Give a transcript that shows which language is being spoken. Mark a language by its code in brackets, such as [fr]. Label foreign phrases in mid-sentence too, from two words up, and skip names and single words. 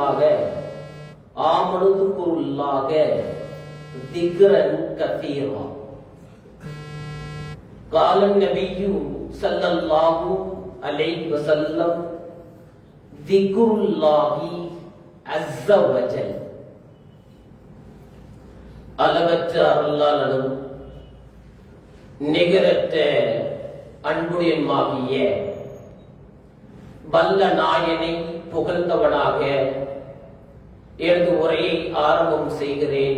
[ar] الله ذكرا كثيرا قال النبي صلى الله عليه وسلم ذكر الله عز وجل [ta] அளவற்ற அருளாளனும் நிகரற்ற அன்புடையனுமாகிய வல்ல நாயனை புகழ்ந்தவனாக எனது உரையை ஆரம்பம் செய்கிறேன்.